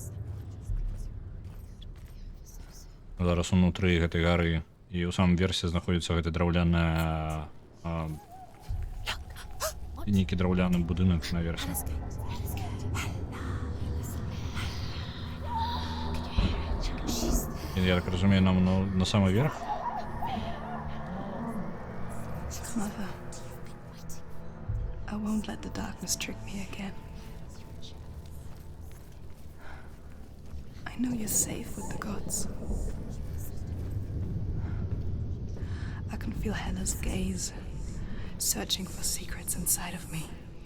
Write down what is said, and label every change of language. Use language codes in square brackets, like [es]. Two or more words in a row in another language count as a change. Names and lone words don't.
[be] Зараз унутры гэтай гары і ў самым версе знаходзіцца гэты драўляная нейкі драўляны будынак наверсе. Я так разумею, нам на самы верх? [en] Mother, I won't let the darkness trick me again. I know you're safe with the gods. I can feel Hela's gaze, searching for secrets inside of me.